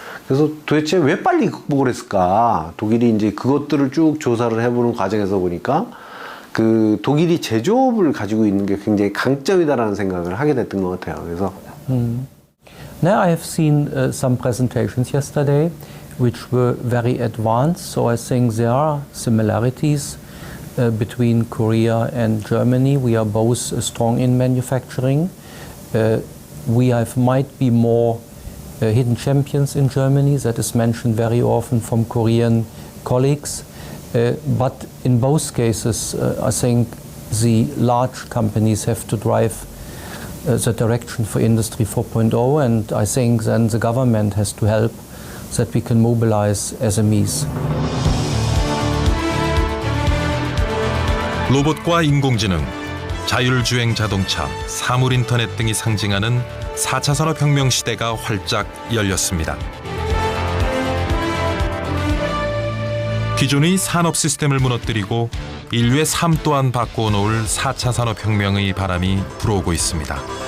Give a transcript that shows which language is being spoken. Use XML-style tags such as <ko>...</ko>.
<ko>그래서 도대체 왜 빨리 극복을 했을까? 독일이 이제 그것들을 쭉 조사를 해보는 과정에서 보니까 독일이 제조업을 가지고 있는 게 굉장히 강점이다라는 생각을 하게 됐던 것 같아요. 그래서</ko> <en>Now I have seen some presentations yesterday which were very advanced, so I think there are similarities between Korea and Germany. We are both strong in manufacturing. We might be more hidden champions in Germany, that is mentioned very often from Korean colleagues. But in both cases, I think the large companies have to drive the direction for Industry 4.0, and I think then the government has to help that we can mobilize SMEs.</en> <ko>로봇과 인공지능, 자율주행 자동차, 사물인터넷 등이 상징하는 4차 산업혁명 시대가 활짝 열렸습니다. 기존의 산업 시스템을 무너뜨리고 인류의 삶 또한 바꾸어 놓을 4차 산업혁명의 바람이 불어오고 있습니다.</ko>